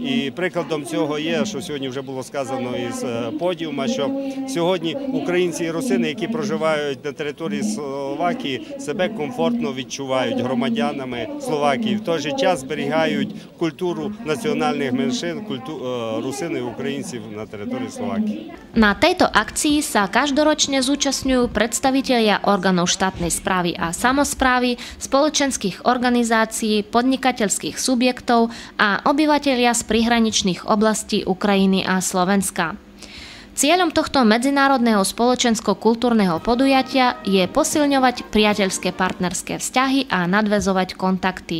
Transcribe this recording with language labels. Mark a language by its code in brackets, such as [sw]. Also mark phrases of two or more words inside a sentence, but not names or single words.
[uk] І прикладом цього є, що сьогодні вже було сказано із подіума, що сьогодні українці і русини, які проживають на території Словакії, себе комфортно відчувають громадянами Словакії. В той же час зберігають культуру національних меншин, русини і українців на території Словакії. [sk] Na tejto akcii sa každoročne zúčastňujú predstavitelia orgánov štátnej správy a samosprávy, spoločenských organizácií, podnikateľských subjektov a obyvatelia z prihraničných oblastí Ukrajiny a Slovenska. Cieľom tohto medzinárodného spoločensko-kultúrneho podujatia je posilňovať priateľské partnerské vzťahy a nadväzovať kontakty.